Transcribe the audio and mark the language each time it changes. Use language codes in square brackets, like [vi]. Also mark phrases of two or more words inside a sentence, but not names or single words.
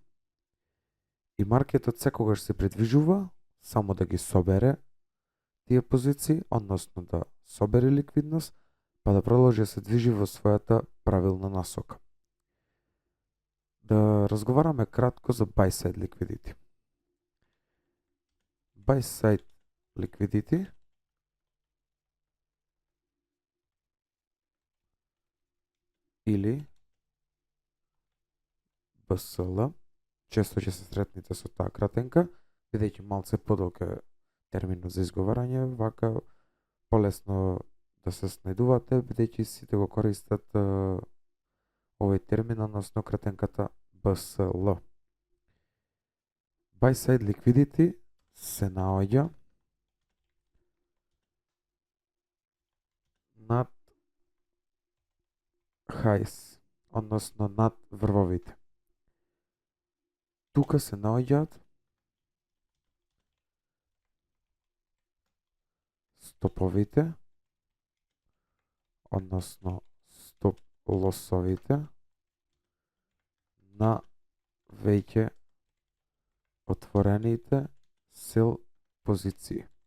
[mk] И маркетот секогаш се придвижува само да ги собере тие позиции, односно да собере ликвидност, па да продолжи да се движи во својата правилна насока. Да разговараме кратко за [en] buy side liquidity. Buy side liquidity [mk] или BSL, често ќе се сретнете со таа кратенка, бидејќи малце подолг е терминот за изговарање, вака полесно да се снајдувате, бидејќи сите го користат овој термин, односно кратенката BSL. [en] Buy side liquidity [mk] се наоѓа над highs, односно над врвовите. Тука се наоѓаат стоповите, односно стоп лосовите на веќе отворените сел позиции.